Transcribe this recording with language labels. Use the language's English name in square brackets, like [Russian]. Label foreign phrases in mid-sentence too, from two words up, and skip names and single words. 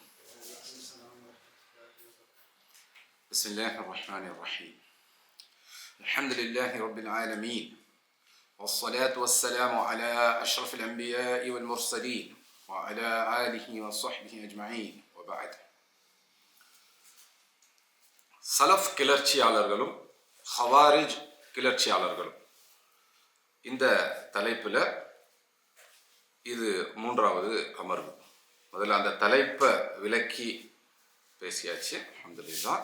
[Arabic] بسم الله الرحمن الرحيم. الحمد لله رب العالمين، والصلاة والسلام على أشرف الأنبياء والمرسلين وعلى آله وصحبه أجمعين وبعد. [Tamil] சலஃப் கிளர்ச்சியாளர்களும் ஹவாரிஜ் கிளர்ச்சியாளர்களும் இந்த தலைப்பில் இது மூன்றாவது அமர்வு. முதல்ல அந்த தலைப்பை விளக்கி பேசியாச்சு, அல்ஹம்துலில்லாஹ்.